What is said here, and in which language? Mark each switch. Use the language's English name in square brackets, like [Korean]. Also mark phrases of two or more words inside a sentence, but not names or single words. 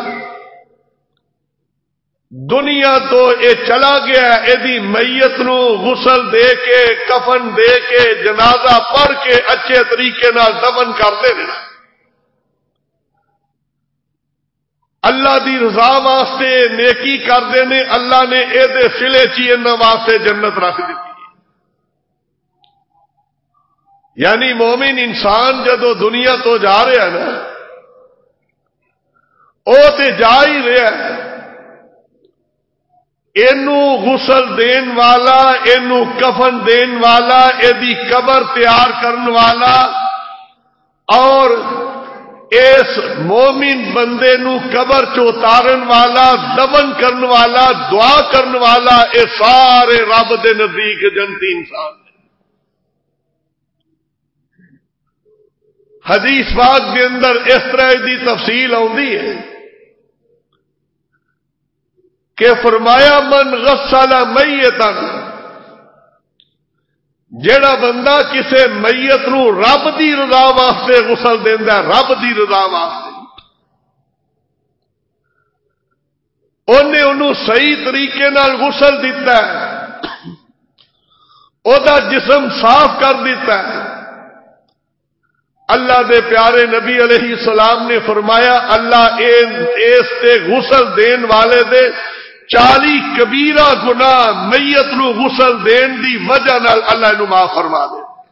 [Punjabi] دنیا تو اے چلا گیا ہے، ایدی میت نو غسل دے کے کفن دے کے جنازہ پڑھ کے اچھے طریقے نال دفن کر دینا، اللہ دی رضا واسطے نیکی کر دینے، اللہ نے اے دے سلے چی انہاں واسطے جنت رکھ دیتی۔ یعنی مومن انسان جدو دنیا تو جا رہا ہے نا، او تے جا ہی رہا ہے، اینو غسل دین والا، اینو کفن دین والا، ایدی قبر تیار کرن والا، اور اس مومن بندے نو قبر چ اتارن والا، دفن کرن والا، دعا کرن والا، اے سارے رب دے نزدیک جنتی انسان ہیں۔ حدیث پاک کے اندر اس طرح دی تفصیل آندی ہے کہ فرمایا [Arabic] من غسل میتا، [Punjabi] جیڑا بندہ کسے میت نو رب دی رضا واسطے غسل دیندا ہے، رب دی رضا واسطے، انہوں صحیح طریقے نال غسل دیتا ہے، او دا جسم صاف کر دیتا ہے، اللہ دے پیارے نبی علیہ السلام نے فرمایا اللہ اس تے غسل دین والے دے 40 کبیرہ گناہ میت نو غسل دین دی وجہ نال اللہ نو معاف فرما دے۔